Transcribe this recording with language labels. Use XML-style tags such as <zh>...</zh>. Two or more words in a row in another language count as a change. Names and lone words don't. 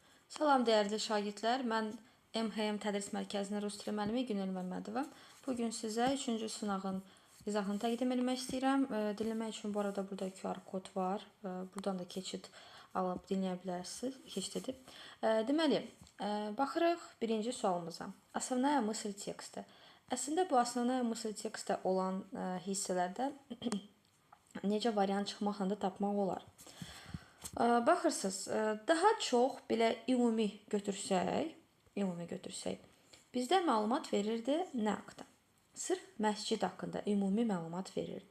<az>Salam dəyərli şagirdlər, mən MHM Tədris Mərkəzinin Rus dili müəllimi Günel Məmmədova. Bugün sizə 3-cü sınağın izahını təqdim etmək istəyirəm. Dinləmək üçün bu arada burada QR kod var. Buradan da keçid alıb dinləyə bilərsiniz, keçid edib. Deməli, baxırıq birinci sualımıza.</az> <ru>Основная мысль текста.</ru> <az>Əslində bu</az> <ru>основная мысль</ru> <az>tekstdə olan hissələrdə necə variant çıxmaqla da tapmaq olar. Baxırsınız, daha çox belə ümumi götürsək, bizdə məlumat verirdi nə haqqında? Sırf məscid haqqında ümumi məlumat verirdi.</az>